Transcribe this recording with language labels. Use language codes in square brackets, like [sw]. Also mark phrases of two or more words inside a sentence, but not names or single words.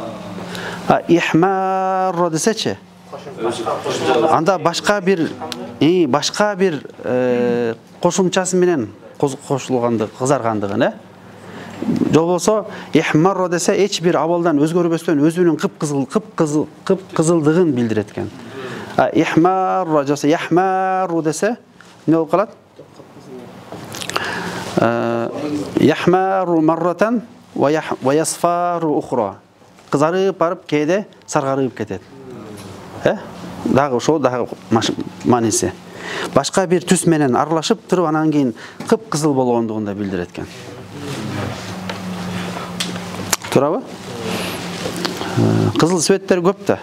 [ky] Ихмарра десечи, анда башка бир кошумчасы менен кошулганды, кызаргандыгын, Жол болсо ихмарро десе эч бир абалдан өзгөрбөстөн өзүнүн кып-кызылдыгын билдирет экен. Ихмарро жаса яхмару десе эмне болуп калат? [ar] يحمر مرة ويصفر أخرى. [ky] Кызарып барып кээде саргарып кетет. Дагы ошол дагы мааниси. Башка бир түс менен аралашып туруп анан кийин кып-кызыл болгондугун да билдирет экен. Турабы? Кызыл цветтер көп да.